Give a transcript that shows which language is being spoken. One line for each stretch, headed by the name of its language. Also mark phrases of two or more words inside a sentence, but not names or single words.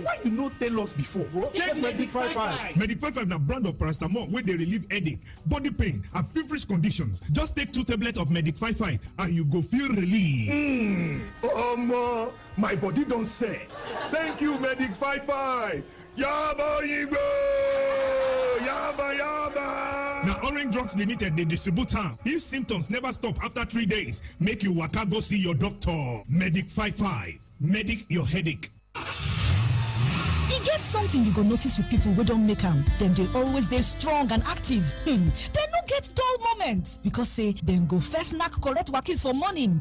Nigerian Pidgin: Why you not tell us before, bro? Take Medic 55. Medic 55 na brand of paracetamol where they relieve headache, body pain, and feverish conditions. Just take 2 tablets of Medic 55 and you go feel relief. My body don't say. Thank you, Medic 55. Yaba Igbo! Yaba! Now Orange Drugs Limited, they distribute am. If symptoms never stop after 3 days, make you waka go see your doctor. Medic 55. Medic your headache. E get something you go notice with people wey don make am. Dem dey always dey strong and active. Dem no get dull moment because say dem go first knack correct wakis for morning.